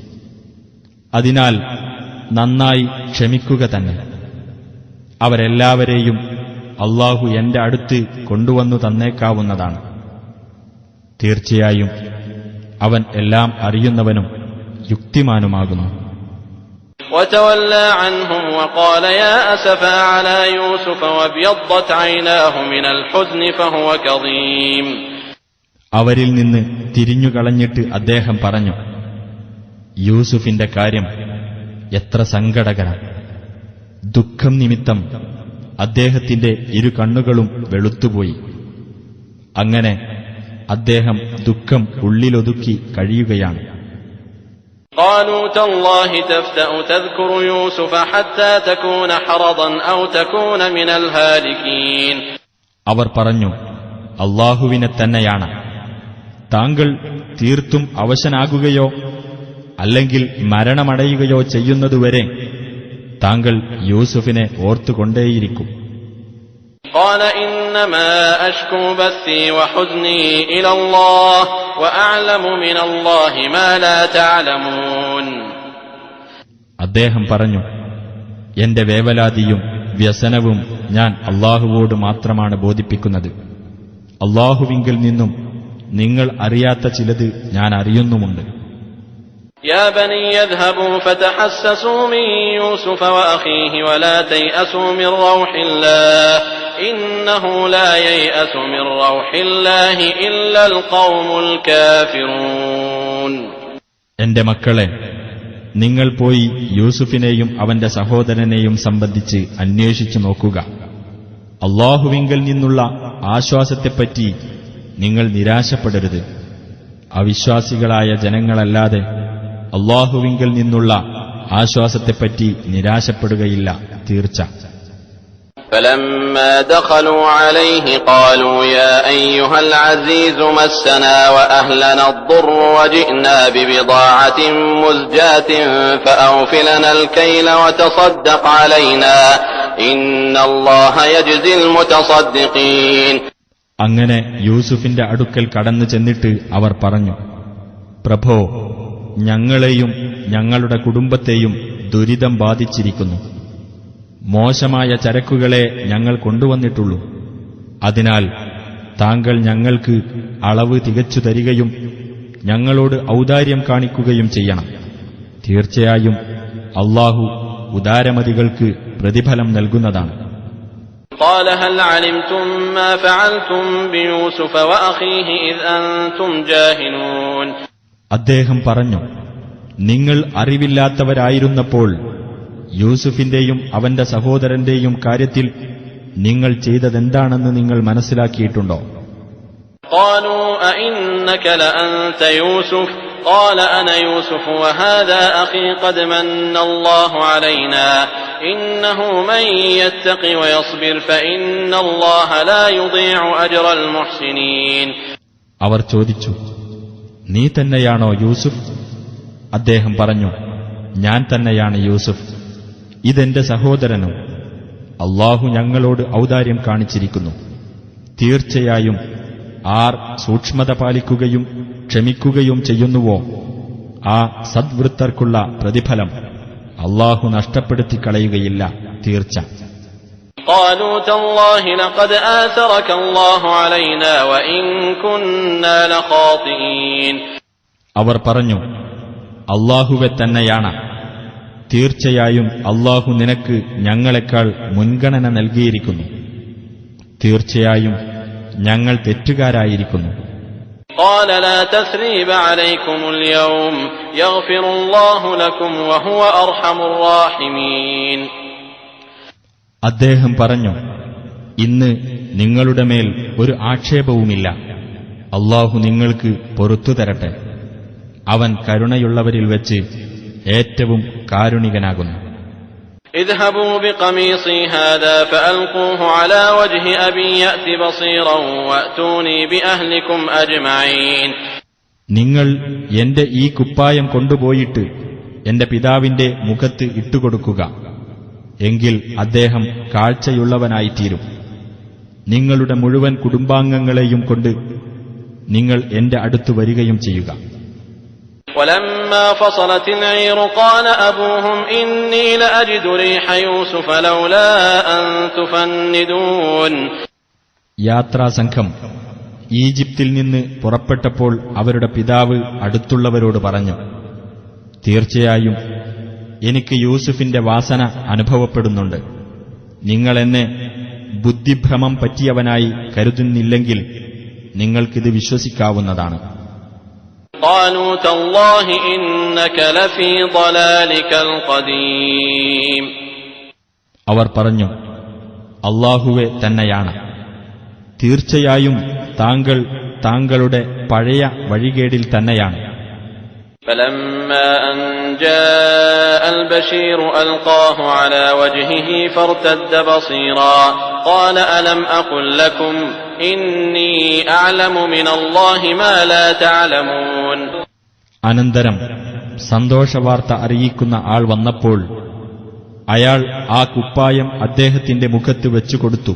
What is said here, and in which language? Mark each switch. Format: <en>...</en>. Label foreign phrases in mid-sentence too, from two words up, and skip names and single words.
<ml>അതിനാൽ നന്നായി ക്ഷമിക്കുക തന്നെ. അവരെല്ലാവരെയും അല്ലാഹു എന്റെ അടുത്ത് കൊണ്ടുവന്നു തന്നേക്കാവുന്നതാണ്. തീർച്ചയായും അവൻ എല്ലാം അറിയുന്നവനും യുക്തിമാനുമാകുന്നു.</ml> <ar>وتولى عنهم وقال يا أسفا على يوسف وابيضت عيناه من الحزن فهو كظيم.</ar> <ml>അവരിൽ നിന്ന് തിരിഞ്ഞുകളഞ്ഞിട്ട് അദ്ദേഹം പറഞ്ഞു, യൂസുഫിന്റെ കാര്യം എത്ര സങ്കടകരം. ദുഃഖം നിമിത്തം അദ്ദേഹത്തിന്റെ ഇരു കണ്ണുകളും വെളുത്തുപോയി. അങ്ങനെ അദ്ദേഹം ദുഃഖം ഉള്ളിലൊതുക്കി കഴിയുകയാണ്.</ml> <ar>قالوا تالله تفتأ تذكر يوسف حتى تكون حرضا أو تكون من الهالكين.</ar> <ml>അവർ പറഞ്ഞു, അല്ലാഹുവിനെ തന്നെയാണ്, താങ്കൾ തീർത്തും അവശനാകുകയോ അല്ലെങ്കിൽ മരണമടയുകയോ ചെയ്യുന്നതുവരെ താങ്കൾ യൂസുഫിനെ ഓർത്തുകൊണ്ടേയിരിക്കും.</ml> <ar>قال إنما أشكو بثي وحزني إلى الله وأعلم من الله ما لا تعلمون.</ar> <ml>അദ്ദേഹം പറഞ്ഞു, എന്റെ വേവലാതിയും വ്യസനവും ഞാൻ അല്ലാഹുവോട് മാത്രമാണ് ബോധിപ്പിക്കുന്നത്. അല്ലാഹുവിങ്കിൽ നിന്നും നിങ്ങൾ അറിയാത്ത ചിലത് ഞാൻ അറിയുന്നുമുണ്ട്.</ml> <ar>يا بني اذهبوا فتحسسوا من يوسف وأخيه ولا تيأسوا من روح الله إنه لا ييأس من روح الله إلا القوم الكافرون.</ar> <ml>എന്റെ മക്കളെ, നിങ്ങൾ പോയി യൂസുഫിനെയും അവന്റെ സഹോദരനെയും സംബന്ധിച്ച് അന്വേഷിച്ചു നോക്കുക. അല്ലാഹുവിങ്കൽ നിന്നുള്ള ആശ്വാസത്തെപ്പറ്റി നിങ്ങൾ നിരാശപ്പെടരുത്. അവിശ്വാസികളായ ജനങ്ങളല്ലാതെ അല്ലാഹുവിങ്കൽ നിന്നുള്ള ആശ്വാസത്തെപ്പറ്റി നിരാശപ്പെടുകയില്ല, തീർച്ച.</ml> <ar>فلما دخلوا عليه قالوا يا أيها العزيز مسنا وأهلنا الضر وجئنا ببضاعة مزجاة فأوف لنا الكيل وتصدق علينا إن الله يجزي المتصدقين.</ar> <ml>അങ്ങനെ യൂസുഫിന്റെ അടുക്കൽ കടന്നു ചെന്നിട്ട് അവർ പറഞ്ഞു, പ്രഭോ, ഞങ്ങളെയും ഞങ്ങളുടെ കുടുംബത്തെയും ദുരിതം ബാധിച്ചിരിക്കുന്നു. മോശമായ ചരക്കുകളെ ഞങ്ങൾ കൊണ്ടുവന്നിട്ടുള്ളൂ. അതിനാൽ താങ്കൾ ഞങ്ങൾക്ക് അളവ് തികച്ചു തരികയും ഞങ്ങളോട് ഔദാര്യം കാണിക്കുകയും ചെയ്യണം. തീർച്ചയായും അല്ലാഹു ഉദാരമതികൾക്ക് പ്രതിഫലം നൽകുന്നതാണ്.</ml> <ar>قال هل علمتم ما فعلتم بيوسف وأخيه إذ أنتم جاهلون.</ar> <ml>അദ്ദേഹം പറഞ്ഞു, നിങ്ങൾ അറിവില്ലാത്തവരായിരുന്നപ്പോൾ യൂസുഫിന്റെയും അവന്റെ സഹോദരന്റെയും കാര്യത്തിൽ നിങ്ങൾ ചെയ്തതെന്താണെന്ന് നിങ്ങൾ മനസ്സിലാക്കിയിട്ടുണ്ടോ?</ml> <ar>قالوا أئنك لأنت يوسف قال أنا يوسف وهذا أخي قد من الله علينا إنه من يتق ويصبر فإن الله لا يضيع أجر المحسنين.</ar> <ml>അവർ ചോദിച്ചു, നീ തന്നെയാണോ യൂസുഫ്? അദ്ദേഹം പറഞ്ഞു, ഞാൻ തന്നെയാണ് യൂസുഫ്. ഇതെന്റെ സഹോദരനും. അല്ലാഹു ഞങ്ങളോട് ഔദാര്യം കാണിച്ചിരിക്കുന്നു. തീർച്ചയായും ആർ സൂക്ഷ്മത പാലിക്കുകയും ക്ഷമിക്കുകയും ചെയ്യുന്നുവോ ആ സദ്വൃത്തർക്കുള്ള പ്രതിഫലം അല്ലാഹു നഷ്ടപ്പെടുത്തിക്കളയുകയില്ല, തീർച്ച.</ml> <ar>قالوا تالله لقد آثرك الله علينا وإن كنا لخاطئين.</ar> <ml>അവർ പറഞ്ഞു, അല്ലാഹുവെ തന്നെയാണ്. തീർച്ചയായും അല്ലാഹു നിനക്ക് ഞങ്ങളെക്കാൾ മുൻഗണന നൽകിയിരിക്കുന്നു. തീർച്ചയായും ഞങ്ങൾ തെറ്റുകാരായിരിക്കുന്നു.</ml> <ar>قال لا تثريب عليكم اليوم يغفر الله لكم وهو أرحم الراحمين.</ar> <ml>അദ്ദേഹം പറഞ്ഞു, ഇന്ന് നിങ്ങളുടെ മേൽ ഒരു ആക്ഷേപവുമില്ല. അല്ലാഹു നിങ്ങൾക്ക് പൊറുത്തു തരട്ടെ. അവൻ കരുണയുള്ളവരിൽ വെച്ച് ഏറ്റവും കാരുണികനാകുന്നു.</ml> <ar>اذهبوا بقميصي هذا فألقوه على وجه أبي يأت بصيرا وأتوني بأهلكم أجمعين.</ar> <ml>നിങ്ങൾ എന്റെ ഈ കുപ്പായം കൊണ്ടുപോയിട്ട് എന്റെ പിതാവിന്റെ മുഖത്ത് ഇട്ടുകൊടുക്കുക. എങ്കിൽ അദ്ദേഹം കാഴ്ചയുള്ളവനായിത്തീരും. നിങ്ങളുടെ മുഴുവൻ കുടുംബാംഗങ്ങളെയും കൊണ്ട് നിങ്ങൾ എന്റെ അടുത്ത് വരികയും ചെയ്യുക.</ml> <ar>ولما فصلت العير قال أبوهم إني لأجد ريح يوسف لولا أن تفندون.</ar> <ml>യാത്രാസംഘം ഈജിപ്തിൽ നിന്ന് പുറപ്പെട്ടപ്പോൾ അവരുടെ പിതാവ് അടുത്തുള്ളവരോട് പറഞ്ഞു, തീർച്ചയായും എനിക്ക് യൂസുഫിന്റെ വാസന അനുഭവപ്പെടുന്നുണ്ട്. നിങ്ങൾ എന്നെ ബുദ്ധിഭ്രമം പറ്റിയവനായി കരുതുന്നില്ലെങ്കിൽ നിങ്ങൾക്കിത് വിശ്വസിക്കാവുന്നതാണ്.</ml> <ar>قالوا تالله إنك لفي ضلالك القديم.</ar> <ml>അവർ പറഞ്ഞു, അല്ലാഹുവെ തന്നെയാണ്. തീർച്ചയായും താങ്കൾ താങ്കളുടെ പഴയ വഴികേടിൽ തന്നെയാണ്.</ml> <ar>فلما أن جاء البشير ألقاه على وجهه فارتد بصيرا قال ألم أقل لكم إني أعلم من الله ما لا تعلمون.</ar> <ml>അനന്തരം സന്തോഷവാർത്ത അറിയിക്കുന്ന ആൾ വന്നപ്പോൾ അയാൾ ആ കുപ്പായം അദ്ദേഹത്തിന്റെ മുഖത്ത് വെച്ചുകൊടുത്തു.</ml>